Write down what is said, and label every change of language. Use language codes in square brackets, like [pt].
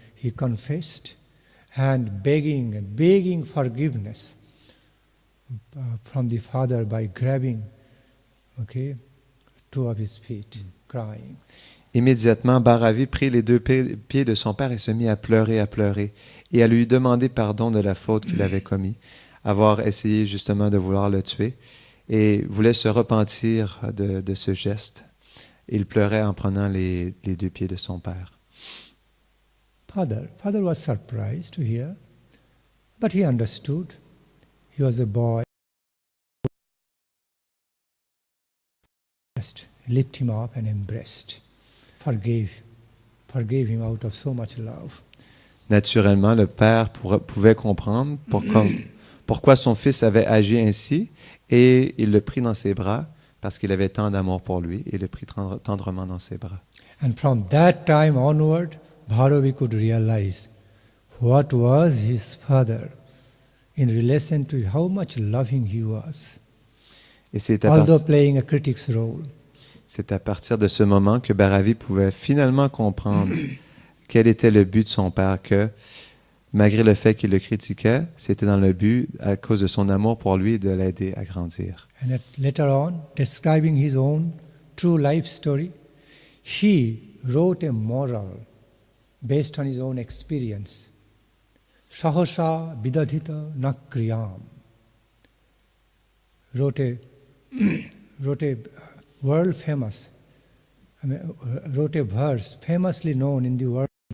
[en] He confessed and begging forgiveness from the father by grabbing, two of his feet, crying. [fr] Immédiatement, Bharavi prit les deux pieds de son père et se mit à pleurer et à lui demander pardon de la faute qu'il avait commise, avoir essayé justement de vouloir le tuer, et voulait se repentir de ce geste. Il pleurait en prenant les deux pieds de son père. [en] Father was surprised to hear, but he understood. He was a boy. Just lifted him up and embraced, forgave him out of so much love. [fr] Naturellement, le père pouvait comprendre pourquoi son fils avait agi ainsi, et il le prit dans ses bras parce qu'il avait tant d'amour pour lui, et le prit tendrement dans ses bras. [en] And from that time onward, Bharavi could realize what was his father in relation to how much loving he was, [fr] Et [en] although playing a critic's role. [fr] C'est à partir de ce moment que Bharavi pouvait finalement comprendre quel était le but de son père, que malgré le fait qu'il le critiquait, c'était dans le but, à cause de son amour pour lui, de l'aider à grandir. [en] And later on, describing his own true life story, he wrote a moral based on his own experience. [sa] Sahasa vidadhita nakriyam. [en] Wrote a world famous, wrote a verse famously known in the world.